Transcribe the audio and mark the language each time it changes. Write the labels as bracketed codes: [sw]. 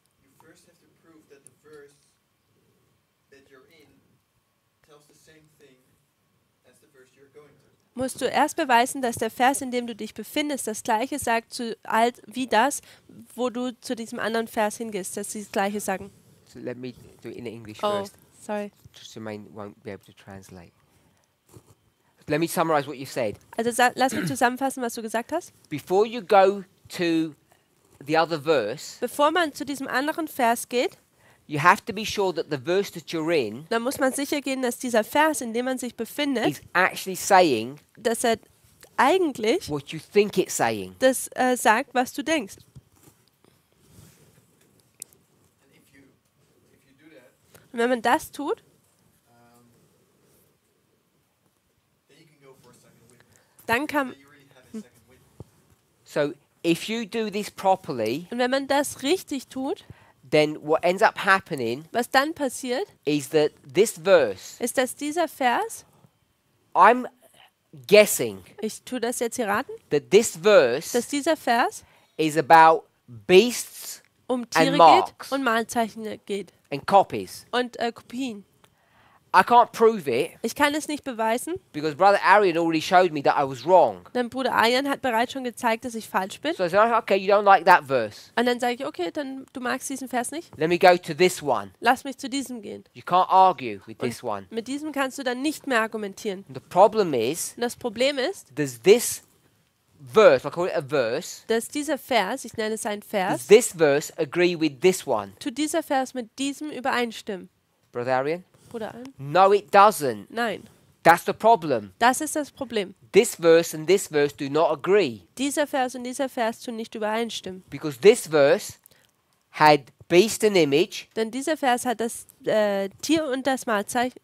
[en] you first have to prove that the verse that you're in tells the same thing as the verse you're going to. [de] musst du erst beweisen, dass der Vers, in dem du dich befindest, das Gleiche sagt wie das, wo du zu diesem anderen Vers hingehst, dass sie das Gleiche sagen. [en] So let me do it in English Oh, first. sorry. Just Jermaine won't be able to translate. Let me summarize what you've said. [de] Also lass mich zusammenfassen, was du gesagt hast. [en] Before you go to the other verse, [de] Bevor man zu diesem anderen Vers geht, [en] you have to be sure that the verse that you're in [de] dann muss man sicher gehen, dass dieser Vers, in dem man sich befindet, [en] is actually saying [de] dass er eigentlich [en] what you think it's saying. [de] das sagt, was du denkst. [en] And if you do that, [de] Und wenn man das tut, [en] then you can go for a second witness. [de] dann kann [en] Then you really have a second witness. So if you do this properly, [de] und wenn man das richtig tut, [en] then what ends up happening [de] was dann passiert, [en] is that this verse, [de] ist, dass dieser Vers, [en] I'm guessing [de] ich tue das jetzt hier raten, [en] that this verse [de] dass dieser Vers [en] is about beasts [de] um Tiere [en] marks. [de] geht und Malzeichen geht [en] and copies. [de] und Kopien. [en] I can't prove it [de] Ich kann es nicht beweisen, [en] because Brother Arian already showed me that I was wrong. [de] denn Bruder Arjan hat bereits schon gezeigt, dass ich falsch bin. [en] So I said, okay, you don't like that verse. [de] Und dann sage ich, okay, dann du magst diesen Vers nicht, [en] Let me go to this one. [de] lass mich zu diesem gehen. [en] You can't argue with this one. [de] Mit diesem kannst du dann nicht mehr argumentieren. [en] The problem is, [de] Und das Problem ist, [en] does this verse, I call it a verse, [de] dass dieser Vers, ich nenne es einen [en] does [de] Vers, [en] this verse agree with this one? [de] tut dieser Vers mit diesem übereinstimmen. [en] Brother Arian? [de] Bruder Arjan? [en] No, it doesn't. [de] Nein, [en] That's the problem. [de] das ist das Problem. [en] This verse and this verse do not agree [de] Dieser Vers und dieser Vers tun nicht übereinstimmen. [en] because this verse had beast and image. [de] Denn dieser Vers hat das Tier und das Malzeichen,